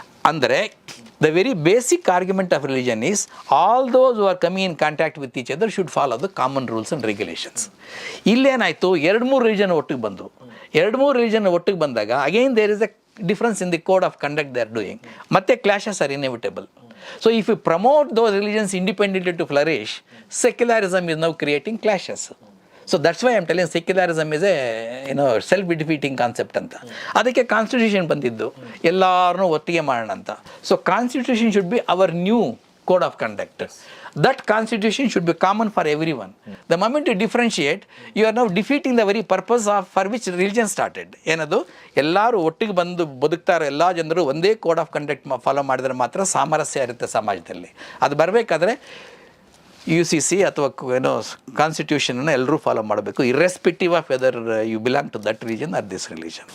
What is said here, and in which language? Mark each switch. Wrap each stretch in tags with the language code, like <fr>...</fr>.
<kn>ಅಂದರೆ</kn> <en>The very basic argument of religion is all those who are coming in contact with each other should follow the common rules and regulations.</en> <kn>ಇಲ್ಲೇನಾಯಿತು, 2-3 religion ಒಟ್ಟಿಗೆ ಬಂದು, 2-3 religion ಒಟ್ಟಿಗೆ ಬಂದಾಗ</kn> <en>Again there is a difference in the code of conduct they are doing.</en> <kn>Matte</kn> <en>clashes are inevitable. So if you promote those religions independently to flourish, secularism is now creating clashes. So that's why I am telling secularism is a self-defeating concept</en> <kn>anta. Adike constitution bandiddu ellarnu ottige ಮಾಡೋಣ ಅಂತ.</kn> <en>So constitution should be our new code of conduct. That constitution should be common for everyone. The moment you differentiate, you are now defeating the very purpose for which religion started.</en> <kn>ಏನದು, ಎಲ್ಲರೂ ಒಟ್ಟಿಗೆ ಬಂದು ಬದುಕ್ತಾರೋ ಎಲ್ಲ ಜನರು ಒಂದೇ code of conduct follow ಮಾಡಿದ್ರೆ ಮಾತ್ರ ಸಾಮರಸ್ಯ ಇರುತ್ತೆ ಸಮಾಜದಲ್ಲಿ. ಅದು ಬರಬೇಕಾದ್ರೆ UCC ಅಥವಾ ಕಾನ್ಸ್ಟಿಟ್ಯೂಷನನ್ನು ಎಲ್ಲರೂ ಫಾಲೋ ಮಾಡಬೇಕು,</kn> <en>Irrespective of whether you belong to that religion or this religion.</en>